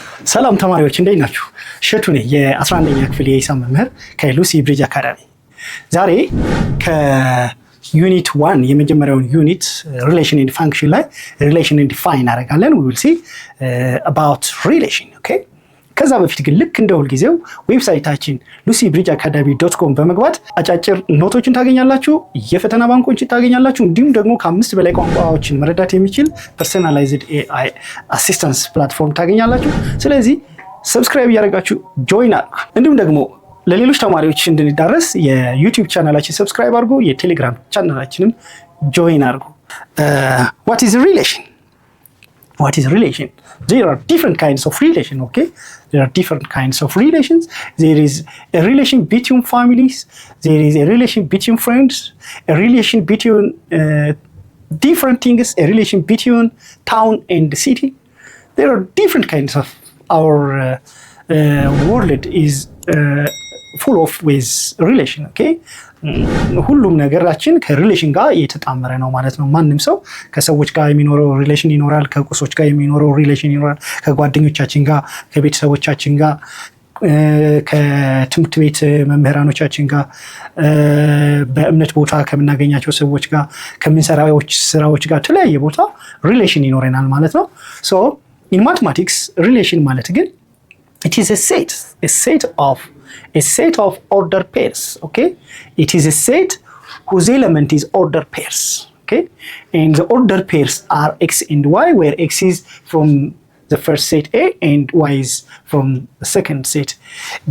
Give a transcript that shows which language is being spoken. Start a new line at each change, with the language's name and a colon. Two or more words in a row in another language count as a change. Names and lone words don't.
Amharic: ሰላም ተማሪዎች እንዴት ናችሁ? እሸቱ ነኝ የ11ኛ ክፍል የሂሳብ መምህር ከሉሲ ብሪጅ አካዳሚ። ዛሬ ከዩኒት 1 የመጀመሪያውን
English: unit relation and function
Amharic: ላይ ሪሌሽን
English: and define አደርጋለን። we will see about relation okay።
Amharic: ከዛ በፊት ግን ልክ እንደ ሁል ጊዜው ዌብሳይታችን lucybridgeacademy.com በመግባት አጫጭር ኖቶችን ታገኛላችሁ፣ የፈተና ባንኮችን ታገኛላችሁ፣ እንዲሁም ደግሞ ከ5 በላይ ቋንቋዎችን መረዳት የሚችል
English: personalized AI assistance platform
Amharic: ታገኛላችሁ። ስለዚህ ሰብስክራይብ ያደርጋችሁ ጆይን አድርጉ። እንዲሁም ደግሞ ለሌሎች ተማሪዎች እንድንዳረስ የዩቲዩብ ቻናላችን ሰብስክራይብ አድርጉ፣ የቴሌግራም ቻናላችንም ጆይን አድርጉ።
English: what is relation? What is relation? There are different kinds of relation, okay? There are different kinds of relations. There is a relation between families. There is a relation between friends. A relation between different things. A relation between town and the city. There are different kinds of our world is full of with relation, okay?
Amharic: ሁሉም ነገራችን ከሪሌሽን ጋር የተጣመረ ነው ማለት ነው። ማንንም ሰው ከሰዎች ጋር የሚኖረው ሪሌሽን ይኖራል፣ ከቁሶች ጋር የሚኖረው ሪሌሽን ይኖራል፣ ከጓደኞቻችን ጋር፣ ከቤተሰቦቻችን ጋር፣ ከትምህርት ቤት መምህራኖቻችን ጋር፣ በእምነት ቦታ ከምናገኛቸው ሰዎች ጋር፣ ከምንሰራው ስራዎች ጋር ተለያየ ቦታ ሪሌሽን ይኖረናል ማለት ነው።
English: so in mathematics relation
Amharic: ማለት ግን
English: it is a set of ordered pairs, okay? It is a set whose element is ordered pairs, okay? And the ordered pairs are x and y, where x is from the first set A and y is from the second set B.